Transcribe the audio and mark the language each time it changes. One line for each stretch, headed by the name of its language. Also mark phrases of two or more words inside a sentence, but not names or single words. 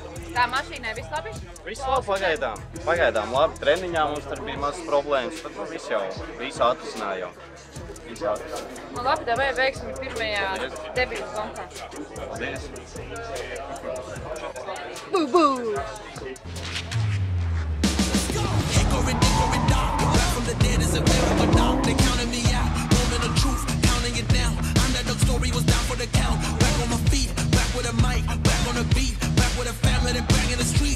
Latvian: Kā mašīnai viss labi? Viss labi pagaidām labi. Treniņā mums tur bija mazas problēmas, bet visu atrisinājām jau. Nu labi, tev vajag veiksmi pirmajā debītas konkursā. Paldies. Bū!
English: The dead is a miracle dog. They counted me out. Moment of truth, counting it down. Underdog story was down for the count. Back on my feet, back with a mic, back on the beat, back with a family that bang in the streets.